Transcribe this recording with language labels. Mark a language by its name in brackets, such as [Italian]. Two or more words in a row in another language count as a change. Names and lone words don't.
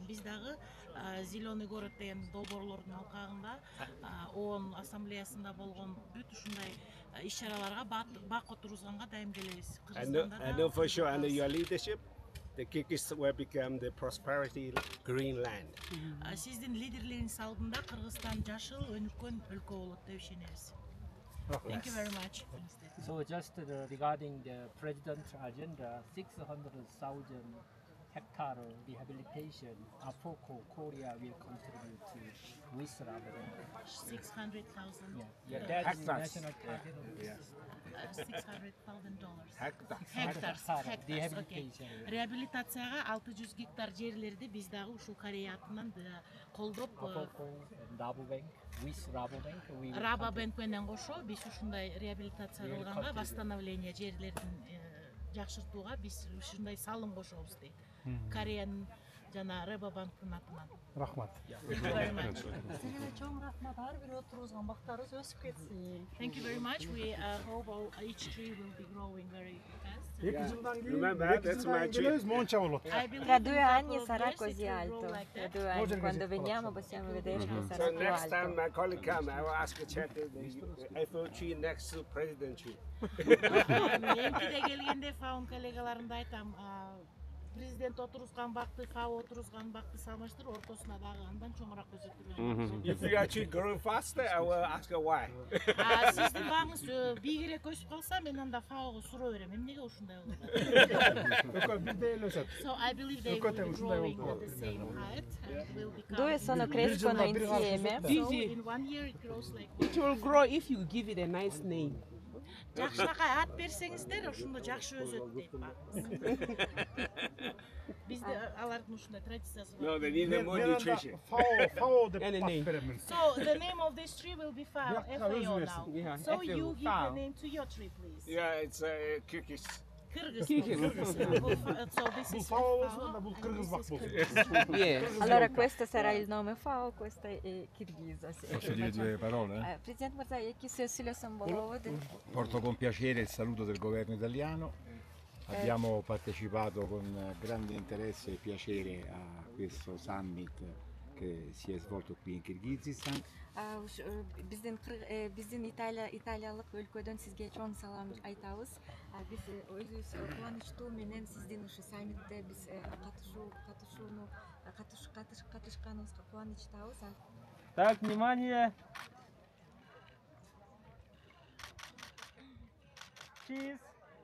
[Kyrgyz] Биз дагы [Russian] Зеленый город [Kyrgyz] деген долбоорлордун алкагында ООН ассамблеясында болгон бүт ушундай иш-чараларга бак отургузганга дайым келебиз. [English] I know for sure under your leadership, the Kyrgyz will become the prosperity green land. [Kyrgyz] Сиздин лидерлигиңиз алдында Кыргызстан жашыл өнүккөн өлкө болот деп ишенебиз. [English] Thank you very much. So just regarding the president's agenda, 600,000 hectare rehabilitation, APOCO Korea will contribute to with Rabobank. 600,000. Yeah, that is national target. $600,000. Hectares. Rehabilitation. [Kyrgyz] Реабилитацияга 600 гектар жерлерди биз дагы ушул Корея атынан колдоп [English] Rabobank with Rabobank. [Kyrgyz] Rabobank менен кошо биз ушундай реабилитация кылганга, восстановление жерлердин жакшыртууга биз ушундай салым кошобуз дейт. Кореянын жана Rabobanktын атынан. Рахмат. Сизге чоң рахмат. Ар бир отургузган бактарыбыз өсүп кетсин. [English] Thank you very much. We hope each tree will be growing very fast. [Kyrgyz] 2 жылдан кийин [English] Remember, that's my tree. [Kyrgyz] монча болот. [Italian] Tra 2 anni sarà così alto. Tra 2 anni, quando veniamo possiamo vedere che sarà [English] So [Italian] più [English] next time [Italian] alto. [English] my colleague come, I will ask to check the Eiffel tree next to President tree. [Kyrgyz] Эмтиде келгенде фаун коллегаларымда айтам, президент отургузган бакты, фау отургузган бакты салыштырып, ортосуна дагы андан чоңураак көзөтүлгөн. [English] If you actually growing faster, I will ask her why. [Kyrgyz] Сиздин багыңыз бийигирээк өсүп калса, мен анда фауга суроо берем. Эмнеге ушундай болот? [English] So I believe they will be growing at the same height and will become. [Italian] Due crescono insieme. [English] So in 1 year it grows like It will grow if you give it a nice name. [Kyrgyz] жакшынакай ат берсеңиздер, ошондо жакшы өсөт дейт багыңыз. Бизде алардын ушундай традициясы бар. [English] No, they need more nutrition. [Kyrgyz] Фао деп ат берем. [English] So the name of this tree will be FAO now. Yeah, So you give the FAO. name to your tree, please. Yeah, it's Kyrgyz. Kyrgyz. So this is [Kyrgyz] Фао болсо бул кыргыз бак болсун. [English] Yes. [Italian] Allora questo sarà il nome FAO, questo è Kirghiza. Posso dire 2 parole? [Kyrgyz] Президент Мырза, эки сөз сүйлөсөм болобу деп. [Italian] Porto con piacere il saluto del governo italiano. Abbiamo partecipato con grande interesse e piacere a questo summit che si è svolto qui in Kirghizistan. [Kyrgyz] Биздин италиялык өлкөдөн сизге чоң салам айтабыз. Биз өзүбүз кубанычтуу менен сиздин ушу саммитте биз катышканыбызга кубанычтабыз. [Russian] Так, внимание. Cheese.